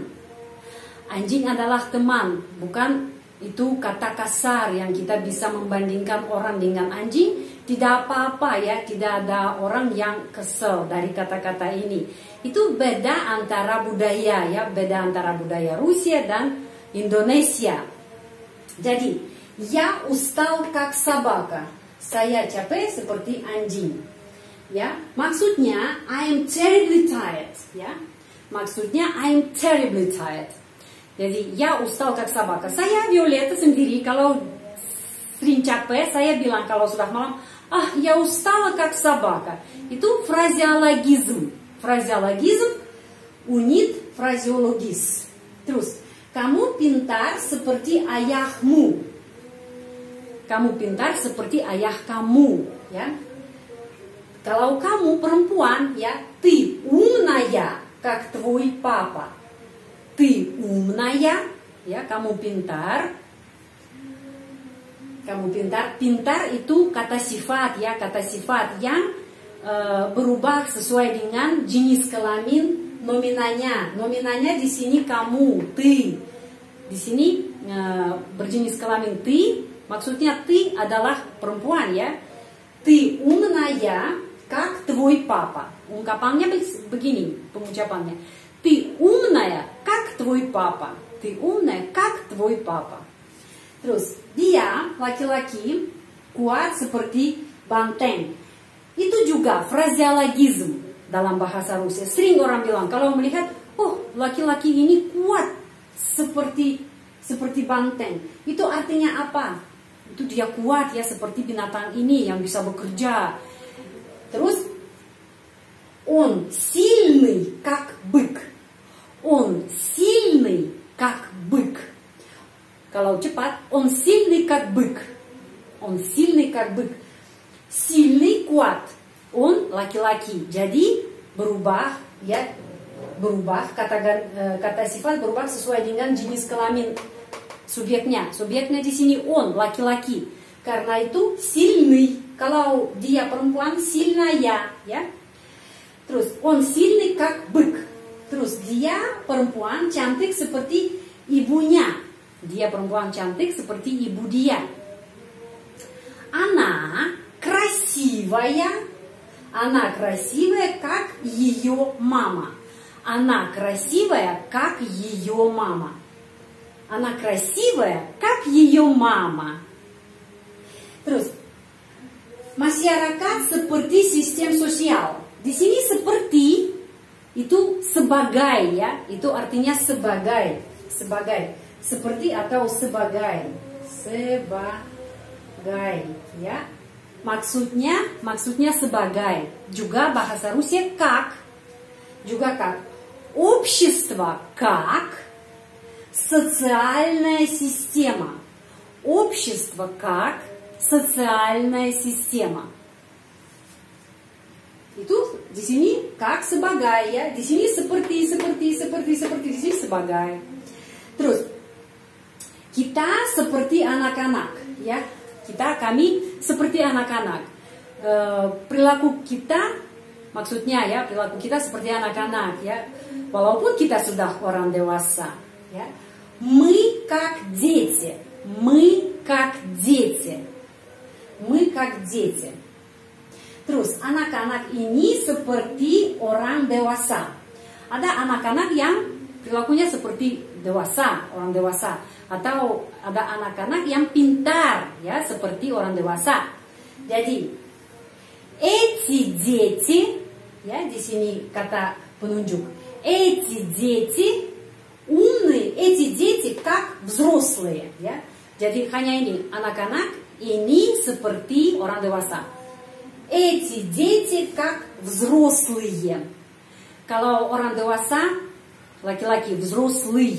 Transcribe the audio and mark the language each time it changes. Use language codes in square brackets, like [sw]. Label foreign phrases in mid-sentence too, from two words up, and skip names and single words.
[id] Anjing adalah teman, bukan itu kata kasar yang kita bisa membandingkan orang dengan anjing. Tidak apa-apa ya, tidak ada orang yang kesel dari kata-kata ini. Itu beda antara budaya ya, beda antara budaya Rusia dan Indonesia. Jadi, [ru] я устал как собака. [id] Saya capek seperti anjing. Ya, maksudnya [en] I am terribly tired, [id] ya. Maksudnya [en] I am terribly tired. [ru] Jadi, ya устал как собака. [id] Saya Violeta sendiri kalau sering capek, saya bilang kalau sudah malam, [ru] я устала как собака. [id] Itu fraseologism. Fraseologism unit fraseologis. Terus, kamu pintar seperti ayahmu. Kamu pintar seperti ayah kamu, ya. Kalau kamu perempuan, ya, [ru] ты умная, как твой папа. Ты умная, [id] ya, kamu pintar. Kamu pintar. Pintar itu kata sifat, ya, kata sifat yang berubah sesuai dengan jenis kelamin nominanya. Nominanya di sini kamu, ты. Di sini berjenis kelamin ты, maksudnya ты adalah perempuan, ya. [ru] Ты умная, как твой папа. [id] Ungkapannya begini, pengucapannya. [ru] Ты умная, как твой папа. Ты умная, как твой папа. [id] Terus, dia, laki-laki, kuat seperti banteng. Itu juga fraseologism. dalam bahasa Rusia. Sering orang bilang kalau melihat, oh laki-laki ini kuat seperti banteng. Itu artinya apa? Itu dia kuat ya seperti binatang ini yang bisa bekerja. Terus, [ru] он сильный как бык. Он сильный как бык. Kalau cepat, он сильный как бык. Он сильный как бык. Сильный kuat. [id] On laki-laki, jadi berubah ya, berubah kata sifat berubah sesuai dengan jenis kelamin subjeknya. Subjeknya di sini on laki-laki. Karena itu сильный. Kalau dia perempuan сильная ya. [ru] Terus on сильный как бык. [id] Terus dia perempuan cantik seperti ibunya. Dia perempuan cantik seperti ibu dia. [ru] Она красивая. Она красивая, как ее мама. Она красивая, как ее мама. Она красивая, как ее мама. [id] Terus, masyarakat seperti sistem sosial. Di sini seperti itu sebagai ya, itu artinya sebagai, seperti atau sebagai ya. Maksudnya sebagai. Juga bahasa Rusia как. Juga как. [ru] Общество как социальная система. Общество как социальная система. [id] Itu di sini как sebagai ya. Di sini seperti. Di sini sebagai. Terus kita seperti anak-anak ya. Kami seperti anak-anak. Perilaku kita, maksudnya ya, perilaku kita seperti anak-anak ya. Walaupun kita sudah orang dewasa ya. [ru] Мы как дети. Мы как дети. Мы как дети. [id] Terus anak-anak ini seperti orang dewasa. Ada anak-anak yang perilakunya seperti dewasa, orang dewasa. Atau ada anak-anak yang pintar ya seperti orang dewasa. Jadi [ru] эти дети [id] ya di sini kata penunjuk. [ru] Эти дети умные, эти дети как взрослые ya. [id] Jadi hanya ini anak-anak ini seperti orang dewasa. [ru] Эти дети как взрослые. [id] Kalau orang dewasa laki-laki взрослый.